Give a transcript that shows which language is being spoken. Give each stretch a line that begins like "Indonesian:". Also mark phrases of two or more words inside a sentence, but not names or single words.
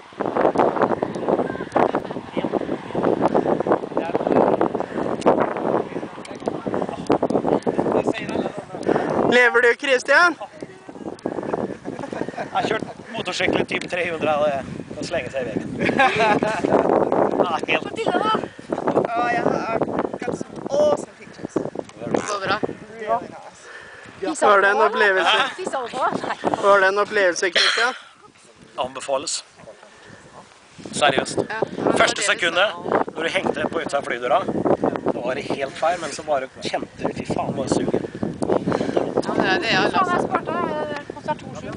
Norwegian: Lever du, Kristian? Jeg har kjørt motorsykkel typ 300 og slenge seg i veggen. Ja, helt.
English: What did you Oh, yeah, I've got some awesome pictures.
Norwegian: Så bra.
English: Really nice.
Norwegian: Var det en opplevelse? Fisa på? Var det en opplevelse, Kristian? Anbefales. Seriøst. Første sekundet, når du hengte på utsida av flydøra, da var det helt feil, men så bare kjente du, fy faen, må jeg suge. Ja, det er sånn jeg sparte, det kostet 2,7.